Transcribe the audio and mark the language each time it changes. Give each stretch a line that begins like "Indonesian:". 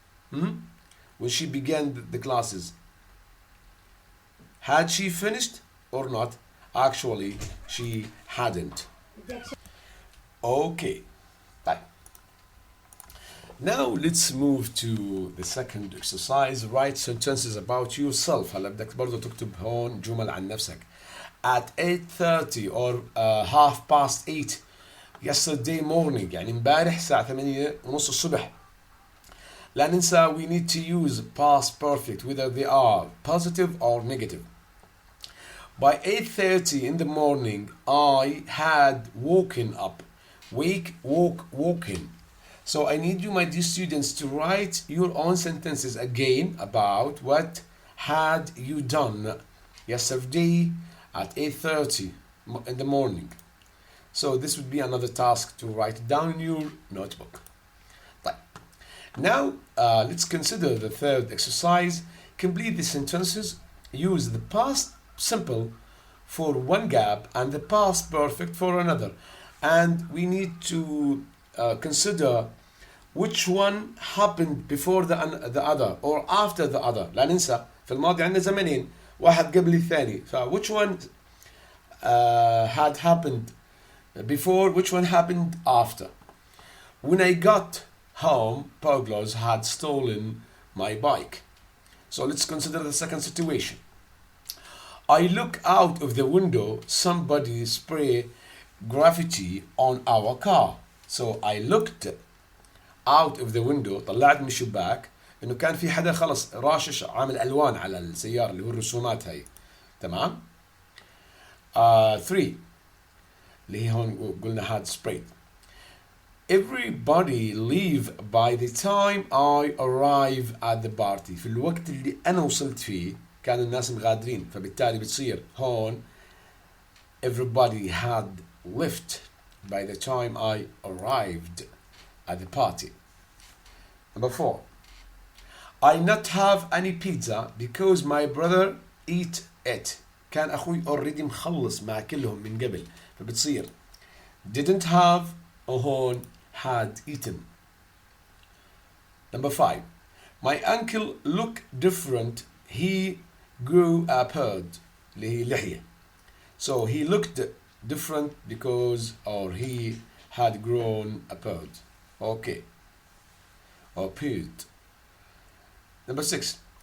English: When she began the classes, had she finished or not? Actually, she hadn't. Okay. طيب. Now let's move to the second exercise. Write sentences about yourself.
Arabic: هلا بدك برضه تكتب هون جمل عن نفسك.
English: At 8:30 or half past 8 yesterday morning
Arabic: يعني امبارح الساعة 8 ونص الصبح. لا ننسى
English: we need to use past perfect whether they are positive or negative. By 8:30 in the morning I had woken up. Woken. So I need you, my dear students, to write your own sentences again about what had you done yesterday at 8:30 in the morning. So this would be another task to write it down in your notebook. Right. Now let's consider the third exercise. Complete the sentences. Use the past simple for one gap and the past perfect for another. And we need to consider which one happened before the other or after the other.
Arabic: لا ننسى في الماضي عندنا زمنين واحد قبل الثاني.
English: So which one had happened before, which one happened after. When I got home, burglars had stolen my bike. So let's consider the second situation. I look out of the window, somebody spray graffiti on our car. So I looked out of the window,
Arabic: طلعت من الشباك انه كان في حدا خلص راشش عامل الوان على السيارة اللي هو الرسومات هاي. تمام. 3 اللي هي هون قلنا had sprayed.
English: Everybody leave by the time I arrive at the party.
Arabic: في الوقت اللي أنا وصلت فيه كانوا الناس مغادرين، فبالتالي بتصير هون
English: everybody had left by the time I arrived at the party. Number 4. I not have any pizza because my brother eat it.
Arabic: كان أخوي already مخلص مع كلهم من قبل، فبتصير
English: didn't have
Arabic: وهون
English: had eaten. Number 5. My uncle look different. He grew a beard
Arabic: اللي هي لحية.
English: So he looked different because or he had grown a beard. Okay. Or beard. Number 6.